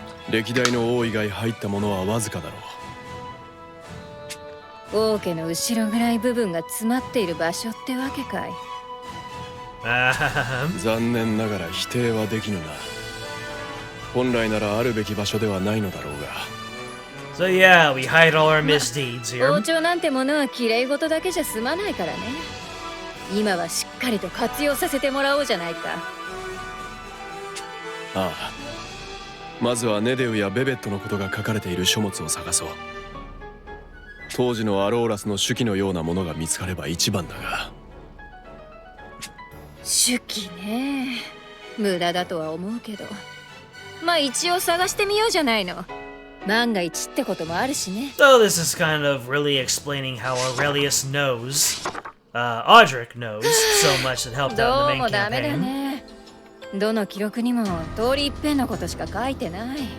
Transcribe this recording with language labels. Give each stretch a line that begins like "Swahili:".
Japanese: 歴代の王以外入ったものはわずかだろう。王家の後ろぐらい部分が詰まっている場所ってわけかい。残念ながら否定はできぬな。本来ならあるべき場所ではないのだろうが。
English: So yeah, we hide all our misdeeds here.
Japanese: 王朝なんてものは綺麗事だけじゃ済まないからね。今はしっかりと活用させてもらおうじゃないか。ああ、まずはネデウやベベットのことが書かれている書物を探そう。当時のアローラスの手記のようなものが見つかれば一番だが。手記ね。無駄だとは思うけど。まあ一応探してみようじゃないの。万が一ってこともあるしね。
English: So this is kind of really explaining how Aurelius knows, Audric knows so much that helped out in the
Japanese: どう
English: main
Japanese: もダメだ
English: campaign.
Japanese: ね。どの記録にも通り一遍のことしか書いてない。